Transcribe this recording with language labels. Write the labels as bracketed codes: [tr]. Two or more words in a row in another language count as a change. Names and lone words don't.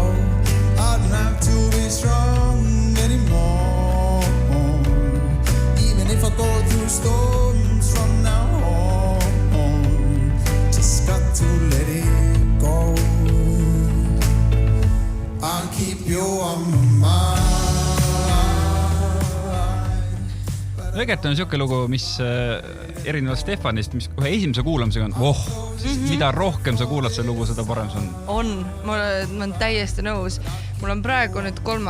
[en] I don't have to be strong anymore, even if I go through storms from now on. Just got to let it go. I'll keep you on my mind. [et] Egert on siuke lugu, mis erinevalt Stefanist, mis kohe esimese kuulamisega on, mida rohkem sa kuulad see lugu, seda parem see on. Ma olen täiesti nõus. Mul on praegu nüüd 3.